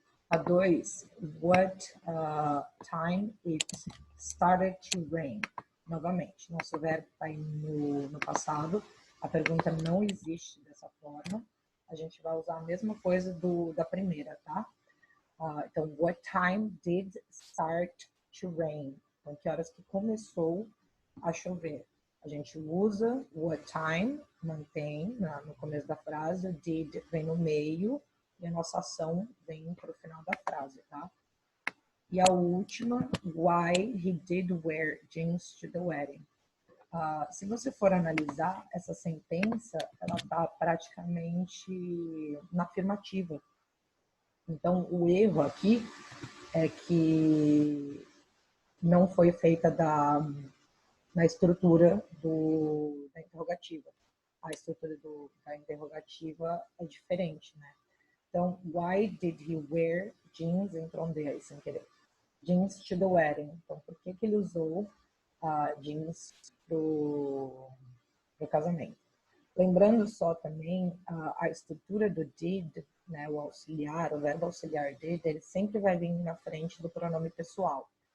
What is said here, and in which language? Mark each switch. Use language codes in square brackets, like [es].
[en] A 2, what time it started to rain? [pt] Novamente, nosso verbo está no passado, a pergunta não existe dessa forma, a gente vai usar a mesma coisa da primeira, tá? [en] Então, what time did start to rain? [pt] Então, que horas que começou a chover? A gente usa what time, mantém no começo da frase, o did vem no meio e a nossa ação vem para o final da frase, tá? E a última, [en] why he did wear jeans to the wedding. [pt] Se você for analisar essa sentença, ela está praticamente na afirmativa. Então, o erro aqui é que não foi feita na estrutura da interrogativa. A estrutura da interrogativa é diferente, né? [en] Então, why did he wear jeans? [pt] Entrou aí sem querer. [en] Jeans to the wedding. [pt] Então, por que ele usou jeans pro casamento? Lembrando só também a estrutura do did, né, o auxiliar, o verbo auxiliar did, ele sempre vai vir na frente do pronome pessoal.